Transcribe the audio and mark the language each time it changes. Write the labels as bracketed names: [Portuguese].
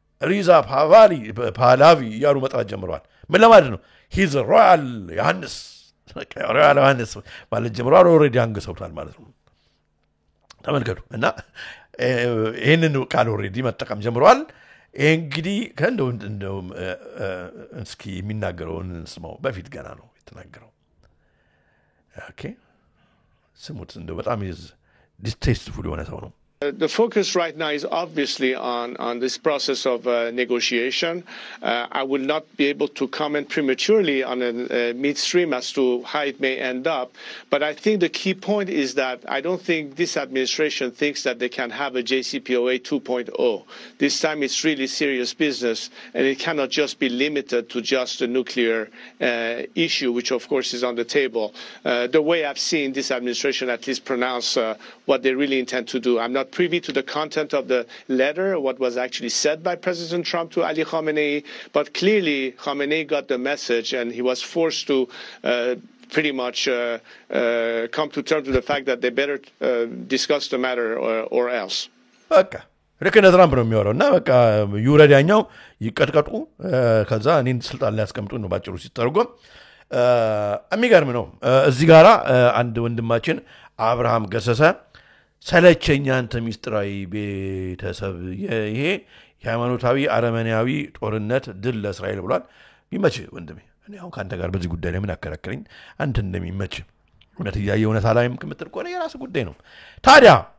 [Amharic] ሪዛ ፓላቪ ያሉ መጥራት ጀምረዋል ምን ለማለት ነው ሂዝ ሮያል ዮሐንስ ሮያል ዮሐንስ ማለት ጀምረዋል ኦሬዲ አንገሰውታል ማለት ነው ተመልከቱ እና ይሄንን ቃል ኦሬዲ መጠቀም ጀምረዋል እንግዲህ እንደው እስኪ የሚናገረውን ስማው በፊት ገና ነው የተናገረው ኦኬ ስሙት እንደው በጣም distasteful የሆነ ሰው ነው [English] The focus right now is obviously on this process of negotiation. I will not be able to comment prematurely on a midstream as to how it may end up. But I think the key point is that I don't think this administration thinks that they can have a JCPOA 2.0. This time it's really serious business, and it cannot just be limited to just a nuclear issue, which of course is on the table. The way I've seen this administration at least pronounce what they really intend to do. I'm not privy to the content of the letter, what was actually said by President Trump to Ali Khamenei, but clearly Khamenei got the message and he was forced to pretty much come to terms with the fact that they better discuss the matter or else. Okay. [Amharic] ልክ እንደ ትራምፕ ነው የሚወራው እና በቃ ይውረዳኛው ይቀጥቀጡ ከዛ እኔን ስልጣን ላይ ያስቀምጡ ነው ባጭሩ ሲተረጎም የሚገርም ነው እዚህ ጋራ አንድ ወንድማችን አብርሃም ገሰሰ ሰለቸኛ አንተ ሚስጥራዊ ቤተሰብ ይሄ የሃይማኖታዊ አረመናዊ ጦርነት ድል ለእስራኤል ብሏል ይመች ወንድሜ እኔ አሁን ካንተ ጋር በዚህ ጉዳይ ላይ ምን አከራከረኝ አንተ እንደሚመች እውነት ያየው እውነት አላይም ከምትል ቆነ የራስ ጉዳይ ነው ታዲያ